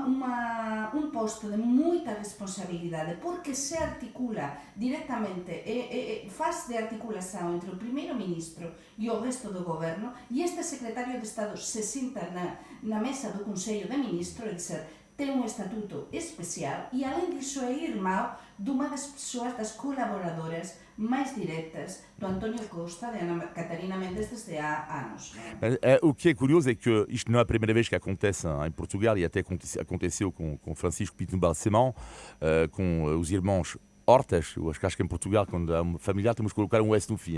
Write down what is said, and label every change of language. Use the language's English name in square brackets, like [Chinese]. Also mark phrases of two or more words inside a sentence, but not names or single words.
[Galician] un posto de moita responsabilidade, porque se articula directamente, faz de articulación entre o primeiro-ministro e o resto do goberno, e este secretario de Estado se sinta na mesa do Consello de Ministros, é dizer, ten un estatuto especial e, além disso, é irmão dunha das persoas, das colaboradoras mais diretas do António Costa, de Ana Catarina Mendes, desde há anos. [Portuguese] O que é curioso é que isto não é a primeira vez que acontece em Portugal, e até aconteceu com Francisco Pinto Balsemão, com os irmãos Hortas. Eu acho que em Portugal, quando há uma familiar, temos que colocar um S no fim.